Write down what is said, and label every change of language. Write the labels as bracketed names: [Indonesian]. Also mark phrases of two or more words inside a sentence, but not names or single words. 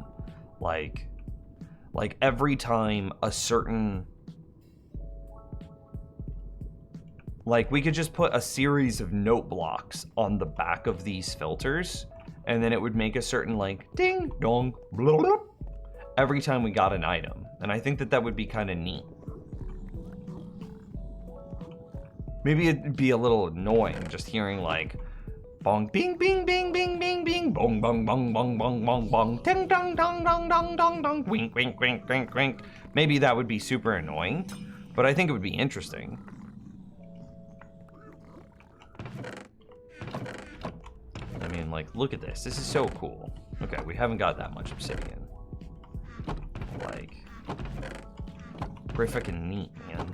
[English] Like every time a certain, like we could just put a series of note blocks on the back of these filters, and then it would make a certain like ding dong blah, blah, every time we got an item. And I think that that would be kind of neat. Maybe it'd be a little annoying just hearing like bong bing bing bing bing bing bing bong bong bong bong bong bong bong ding dong dong dong dong dong dong wink wink wink wink wink. Maybe that would be super annoying, but I think it would be interesting. I mean, like, look at this. This is so cool. Okay, we haven't got that much obsidian. Like, pretty freaking neat, man.